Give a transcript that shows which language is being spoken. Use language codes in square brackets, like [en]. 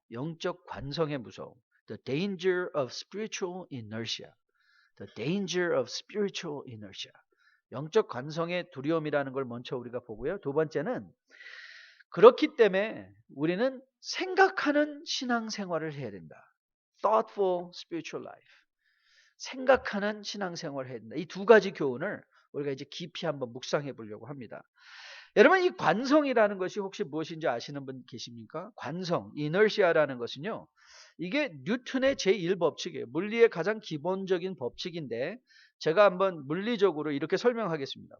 [ko] 영적 관성의 무서움. [en] The danger of spiritual inertia. The danger of spiritual inertia. [ko] 영적 관성의 두려움이라는 걸 먼저 우리가 보고요. 2번째는 그렇기 때문에 우리는 생각하는 신앙생활을 해야 된다. [en] Thoughtful spiritual life. [ko] 생각하는 신앙생활을 해야 된다. 이 2가지 교훈을 우리가 이제 깊이 한번 묵상해 보려고 합니다. 여러분 이 관성이라는 것이 혹시 무엇인지 아시는 분 계십니까? 관성, 이너시아라는 것은요. 이게 뉴턴의 제1법칙이에요. 물리의 가장 기본적인 법칙인데 제가 한번 물리적으로 이렇게 설명하겠습니다.